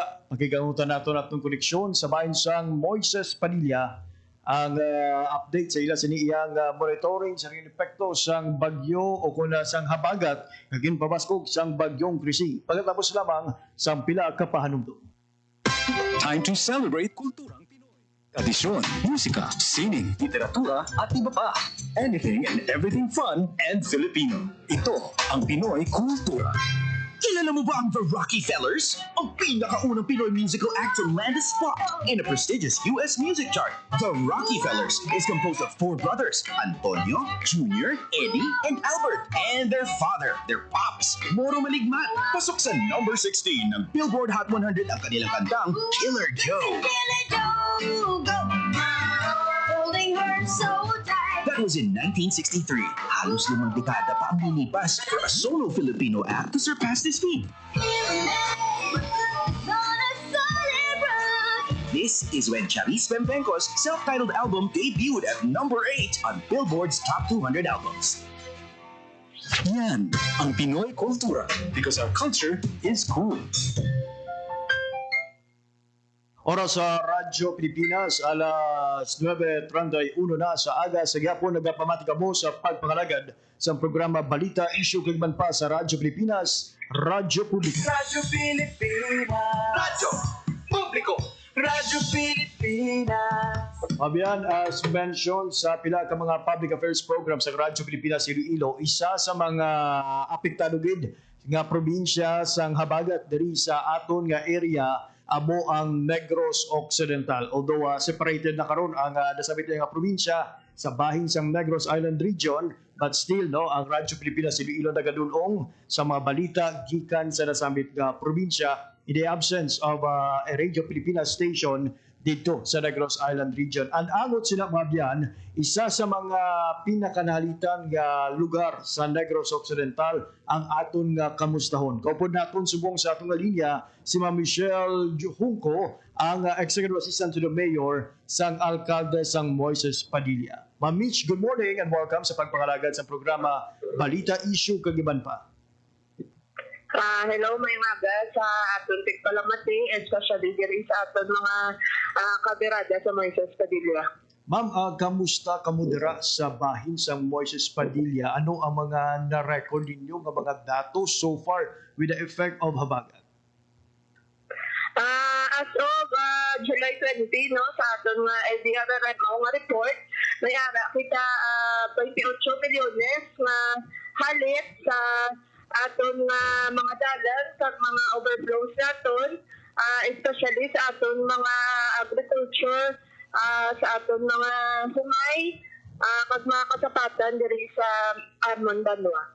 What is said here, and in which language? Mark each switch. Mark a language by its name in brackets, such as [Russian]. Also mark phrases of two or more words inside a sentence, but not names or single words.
[Hiligaynon] Makigangutan nato natong koneksyon sa bahin sang Moises Padilla. Ang update sa ila siniyang monitoring sa epekto sang bagyo o kuna sang habagat kagin pabaskog sang bagyong Krising. Pagkatapos lamang sang pila ka pahanumdum. [English] Time to celebrate [Filipino] kulturang Pinoy. Tradisyon, musika, sining, literatura at iba pa. [English] Anything and everything fun and Filipino. [Filipino] Ito ang Pinoy Kultura. Kilala mo ba ang The Rockefellers? Ang pinakaunang Pinoy musical act [English] to land a spot in a prestigious US music chart. The Rockefellers is composed of 4 brothers, Antonio, Junior, Eddie, and Albert, and their father, their pops, Moro Maligmat. [Filipino] Pasok sa number 16 ng Billboard Hot 100 ang kanilang kantang Killer Joe. [English] Killer Joe, go! Holding her so tight. That was in 1963. [Filipino] Halos 5 dekada pa ang nilipas [English] for a solo Filipino act to surpass this feat. This is when Charis Pempenco's self-titled album debuted at number 8 on Billboard's Top 200 albums. [Filipino] Yan ang Pinoy Kultura [English] because our culture is cool. [Hiligaynon] Oras sa Radyo Pilipinas, alas 9:31 na sa aga sa gyapon nagapamati kamo sa pagpangalagad sa programa Balita Issue kagman pa sa Radyo Pilipinas, Radyo Publiko. Radyo Pilipinas. Radyo Publiko. Radyo Pilipinas. Mabiyan, [English] as mentioned [Hiligaynon] sa pila ka mga [English] public affairs program [Hiligaynon] sa Radyo Pilipinas Iloilo, isa sa mga apektado gid nga probinsya sang habagat diri sa aton nga area amo ang Negros Occidental. Although separated na karon ang nasabit nga probinsya sa bahin sang Negros Island region, [English] but still [Hiligaynon] ang Radyo Pilipinas Iloilo nagadulong sa mga balita gikan sa nasabit nga probinsya [English] in the absence of a Radio Pilipinas station [Filipino] dito sa [Hiligaynon] Negros Island region. Ang angot sila mga biyan, isa sa mga pinakanalitan nga lugar sa Negros Occidental ang aton nga kamustahon. Kaupod naton subong sa atong nga linya si Ma'am Michelle Junco, ang [English] Executive Assistant to the Mayor [Hiligaynon] sang Alcalde sang Moises Padilla. Ma'am Mitch, [English] good morning and welcome [Hiligaynon] sa pagpangalagad sa programa Balita Issue kag iban pa. Hello, may mga sa aton tigpalamati, especially diri sa aton mga kabirada sa Moises Padilla. Ma'am, kamusta kamudra sa bahin sa Moises Padilla? [Filipino] Ano ang mga na-record ninyo ng mga datos [English] so far with the effect of [Filipino] habagat? [English] As of July 20, [Hiligaynon] no, sa aton nga LDR nga report, may ara kita 28 milyones na halit sa aton nga mga dalan sa mga overflows naton, especially sa aton mga agriculture, sa aton mga humay, kag mga kasapatan diri sa Armon Banwa.